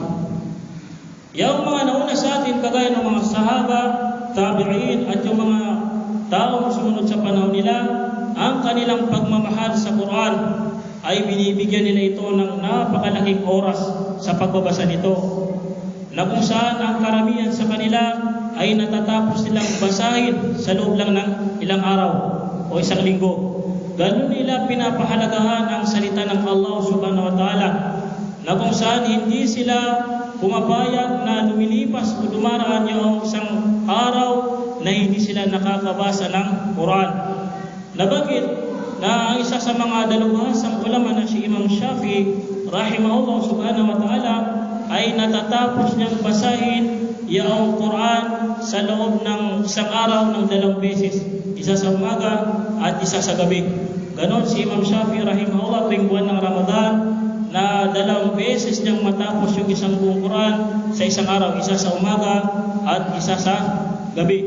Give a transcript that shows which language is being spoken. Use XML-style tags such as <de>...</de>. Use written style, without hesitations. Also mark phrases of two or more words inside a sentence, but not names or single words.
<tl>Yung mga nauna sa atin kagaya ng mga sahaba, tabi'in at yung mga taong sumunod sa panahon nila, ang kanilang pagmamahal sa Quran ay binibigyan nila ito ng napakalaking oras sa pagbabasa nito, na kung saan ang karamihan sa kanila ay natatapos nilang basahin sa loob lang ng ilang araw o isang linggo. Ganun nila pinapahalagahan ang salita ng Allah</tl> <ar>سبحانه وتعالى,</ar> <tl>na kung saan hindi sila pumapayag na lumilipas o dumaraan yung isang araw na hindi sila nakakabasa ng Quran. Nabanggit na ang isa sa mga dalubhasang ulama na si Imam Shafi'i</tl> <ar>رحمه الله سبحانه وتعالى</ar> <tl>ay natatapos niyang basahin yung Quran sa loob ng isang araw ng 2 beses, isa sa umaga at isa sa gabi. Ganon si Imam Shafi'i rahimahullah tuwing buwan ng Ramadan na 2 beses niyang matapos yung isang buong Quran sa isang araw, isa sa umaga at isa sa gabi.</tl>